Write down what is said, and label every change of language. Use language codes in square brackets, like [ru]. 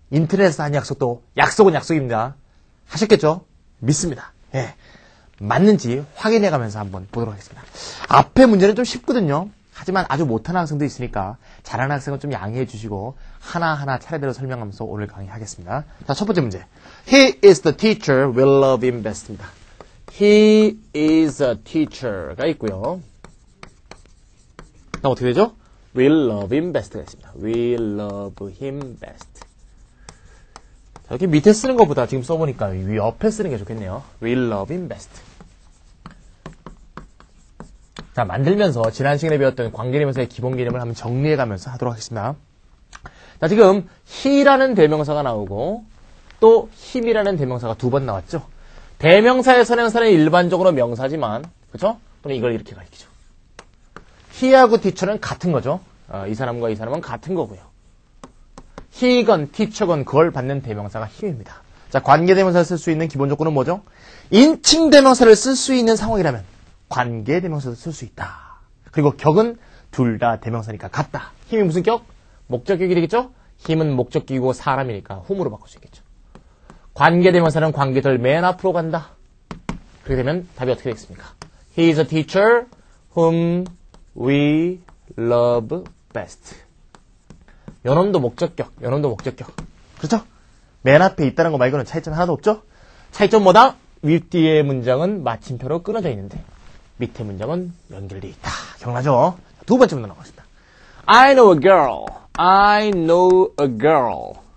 [ko] 인터넷에서 한 약속도 약속은 약속입니다. 하셨겠죠? 믿습니다. 예. 맞는지 확인해가면서 한번 보도록 하겠습니다. 앞에 문제는 좀 쉽거든요. 하지만 아주 못하는 학생도 있으니까 잘하는 학생은 좀 양해해 주시고 하나하나 차례대로 설명하면서 오늘 강의하겠습니다. 자, 첫 번째 문제. [en] He is the teacher we'll love him best입니다. He is a teacher [ko] 가 있고요. 그럼 어떻게 되죠? [en] We'll love him best [ko] 가 있습니다. [en] We'll love him best. [ko] 자, 여기 밑에 쓰는 것보다 지금 써보니까 위 옆에 쓰는 게 좋겠네요. [en] We'll love him best. [ko] 자, 만들면서 지난 시간에 배웠던 관계대명사의 기본 개념을 한번 정리해가면서 하도록 하겠습니다. 자, 지금 he라는 대명사가 나오고 또 him이라는 대명사가 두 번 나왔죠. 대명사의 선행사는 일반적으로 명사지만, 그렇죠? 또는 이걸 이렇게 가리키죠. he하고 teacher는 같은 거죠. 이 사람과 이 사람은 같은 거고요. he건 teacher건 그걸 받는 대명사가 him입니다. 자, 관계대명사를 쓸 수 있는 기본 조건은 뭐죠? 인칭대명사를 쓸 수 있는 상황이라면 관계대명사도 쓸 수 있다. 그리고 격은 둘 다 대명사니까 같다. 힘이 무슨 격? 목적격이 되겠죠? 힘은 목적격이고 사람이니까 whom으로 바꿀 수 있겠죠. 관계대명사는 관계들 맨 앞으로 간다. 그렇게 되면 답이 어떻게 되겠습니까? [en] He is a teacher whom we love best. [ko] 요놈도 목적격, 요놈도 목적격. 그렇죠? 맨 앞에 있다는 거 말고는 차이점 하나도 없죠? 차이점 뭐다? 윗뒤의 문장은 마침표로 끊어져 있는데 밑에 문장은 연결되어 있다. 기억나죠? 두 번째 문장 나가겠습니다. [en] I know a girl. I know a girl.